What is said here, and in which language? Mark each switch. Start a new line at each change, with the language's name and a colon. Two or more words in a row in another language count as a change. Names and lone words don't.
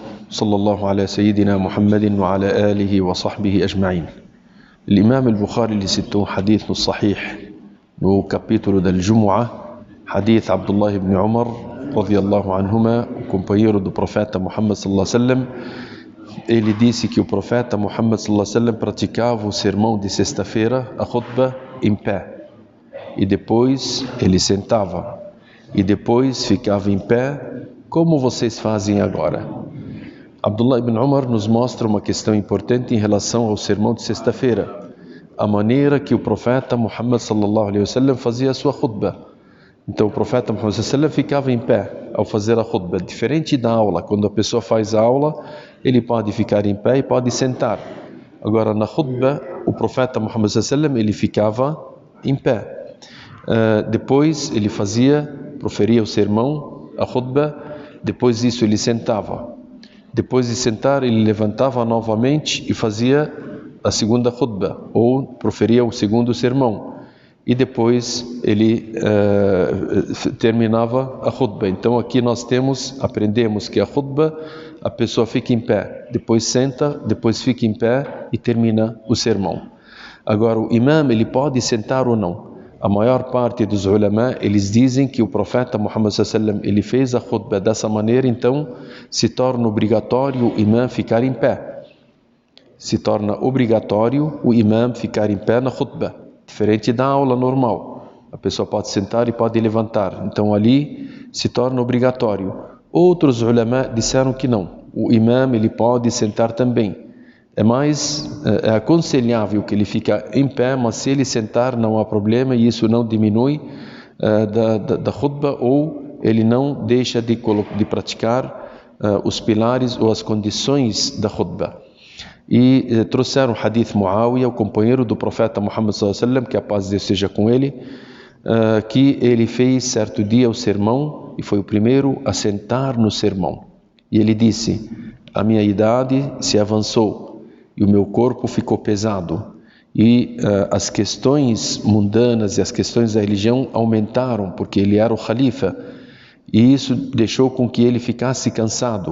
Arabic: صلى الله على سيدنا محمد وعلى آله وصحبه أجمعين. الإمام البخاري اللي citou حديث الصحيح
Portuguese: no capítulo da
Arabic: Jumu'ah, hadith Abdullah ibn Umar رضي الله عنهما,
Portuguese: o companheiro do profeta Muhammad
Arabic: sallallahu alaihi wasallam.
Portuguese: Ele disse que o profeta Muhammad
Arabic: sallallahu alaihi wasallam
Portuguese: praticava o sermão de sexta-feira, a khutbah, em pé, e depois ele sentava, e depois ficava em pé, como vocês fazem agora. Abdullah ibn Umar nos mostra uma questão importante em relação ao sermão de sexta-feira, a maneira que o profeta Muhammad
Arabic: sallallahu alaihi wasallam
Portuguese: fazia a sua khutbah. Então o profeta Muhammad
Arabic: sallallahu alaihi wasallam
Portuguese: ficava em pé ao fazer a khutbah, diferente da aula. Quando a pessoa faz a aula, ele pode ficar em pé e pode sentar. Agora na khutbah, o profeta Muhammad
Arabic: sallallahu alaihi wasallam,
Portuguese: ele ficava em pé. Depois ele proferia o sermão, a khutbah, depois disso ele sentava. Depois de sentar, ele levantava novamente e fazia a segunda khutbah, ou proferia o segundo sermão. E depois ele terminava a khutbah. Então aqui nós aprendemos que a khutbah, a pessoa fica em pé, depois senta, depois fica em pé e termina o sermão. Agora o imam, ele pode sentar ou não. A maior parte dos ulama, eles dizem que o profeta Muhammad
Arabic: sallallahu alaihi wasallam,
Portuguese: ele fez a khutbah dessa maneira, então se torna obrigatório o imam ficar em pé. Se torna obrigatório o imam ficar em pé na khutbah, diferente da aula normal. A pessoa pode sentar e pode levantar, então ali se torna obrigatório. Outros ulama disseram que não, o imam ele pode sentar também. É aconselhável que ele fique em pé, mas se ele sentar não há problema, e isso não diminui da khutbah, ou ele não deixa de praticar os pilares ou as condições da khutbah. E trouxeram o hadith Muawiyah, o companheiro do profeta Muhammad
Arabic: sallallahu alaihi wasallam,
Portuguese: que a paz de Deus seja com ele, que ele fez certo dia o sermão e foi o primeiro a sentar no sermão. E ele disse: a minha idade se avançou e o meu corpo ficou pesado, e as questões mundanas e as questões da religião aumentaram, porque ele era o khalifa, e isso deixou com que ele ficasse cansado.